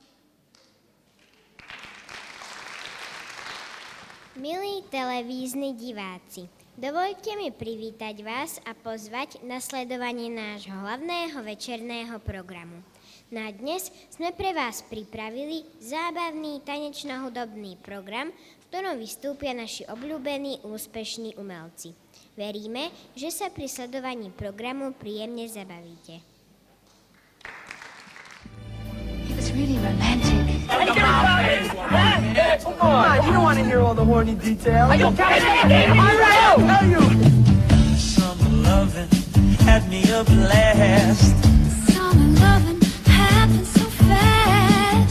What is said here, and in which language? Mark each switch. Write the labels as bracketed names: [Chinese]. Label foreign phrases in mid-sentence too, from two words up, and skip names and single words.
[Slovak] Milí televízni diváci, dovoľte mi privítať vás a pozvať na sledovanie nášho hlavného večerného programu. Na dnes sme pre vás pripravili zábavný tanečno-hudobný program, v ktorom vystúpia naši obľúbení úspešní umelci. Veríme, že sa pri sledovaní programu príjemne zabavíte. [English] It was really romantic. Come on, you don't want to hear all the horny details. Are you kidding? All right, I'll tell you. Summer loving had me a blast. Summer loving happened so fast.